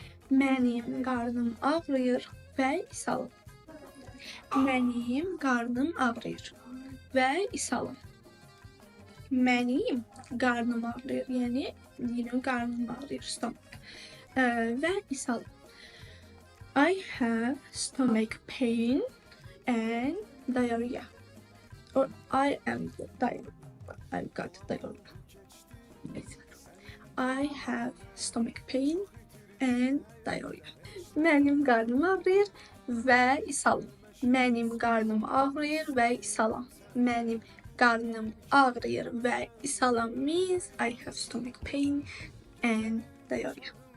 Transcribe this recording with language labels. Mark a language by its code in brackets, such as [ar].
[az] Mənim qarnım ağrıyır və ishalım. Mənim qarnım ağrıyır və ishalım. Mənim qarnım ağrıyır, yəni qarnım ağrıyır, stomach. Və ishalım. [en] I have stomach pain and diarrhea. Or I am diarrhea. I've got diarrhea. I have stomach pain and diarrhea. [az] Mənim qarnım ağrıyır və ishalım. Mənim qarnım ağrıyır və ishalım. Mənim qarnım ağrıyır və ishalım [en] means I have stomach pain and diarrhea.